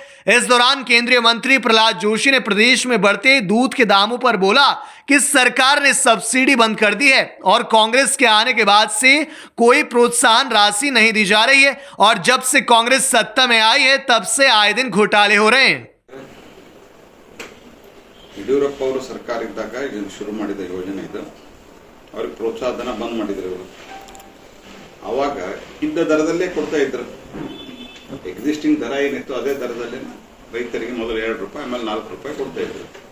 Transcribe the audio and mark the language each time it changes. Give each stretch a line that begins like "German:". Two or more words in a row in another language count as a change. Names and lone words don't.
Hindi: इस दौरान केंद्रीय मंत्री प्रहलाद जोशी ने प्रदेश में बढ़ते दूध के दामों पर बोला कि सरकार ने सब्सिडी बंद कर दी है और कांग्रेस के आने के बाद से कोई प्रोत्साहन राशि नहीं दी जा रही है और जब से कांग्रेस सत्ता में आई है तब से आए दिन घोटाले हो रहे हैं।
Kannada: ಯಡಿಯೂರಪ್ಪ ಅವರು ಸರ್ಕಾರ ಇದ್ದಾಗ ಇದನ್ನು ಶುರು ಮಾಡಿದ ಯೋಜನೆ ಇದು. ಅವರಿಗೆ ಪ್ರೋತ್ಸಾಹ ಧನ ಬಂದ್ ಮಾಡಿದ್ರು. ಅವಾಗ ಇದ್ದ ದರದಲ್ಲೇ ಕೊಡ್ತಾ ಇದ್ರು. ಎಕ್ಸಿಸ್ಟಿಂಗ್ ದರ ಏನಿತ್ತು ಅದೇ ದರದಲ್ಲೇ ರೈತರಿಗೆ ಮೊದಲು 2 ರೂಪಾಯಿ ಆಮೇಲೆ 4 ರೂಪಾಯಿ ಕೊಡ್ತಾ ಇದ್ರು.